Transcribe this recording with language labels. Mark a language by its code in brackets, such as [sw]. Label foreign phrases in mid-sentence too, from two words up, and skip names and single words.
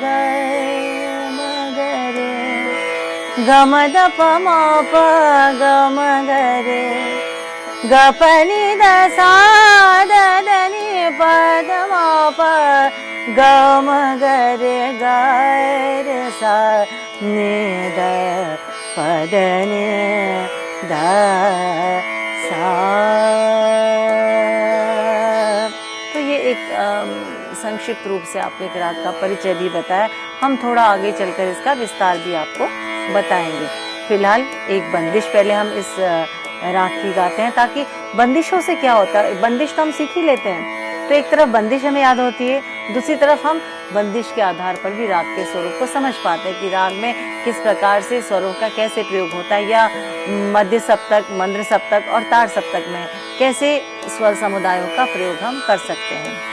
[hi] म ग रे ग म ध प म प ग म ग रे ग प नि ध सा ध ध नि प ध म प ग म ग रे ग रे सा नि ध प ध नि ध सा। तो ये एक संक्षिप्त रूप से आपको एक राग का परिचय भी बताया। हम थोड़ा आगे चलकर इसका विस्तार भी आपको बताएंगे। फिलहाल एक बंदिश पहले हम इस राग की गाते हैं, ताकि बंदिशों से क्या होता है, बंदिश तो हम सीख ही लेते हैं, तो एक तरफ बंदिश हमें याद होती है, दूसरी तरफ हम बंदिश के आधार पर भी राग के स्वरूप को समझ पाते हैं कि राग में किस प्रकार से स्वरों का कैसे प्रयोग होता है, या मध्य सप्तक, मंद्र सप्तक और तार सप्तक में कैसे स्वर समुदायों का प्रयोग हम कर सकते हैं।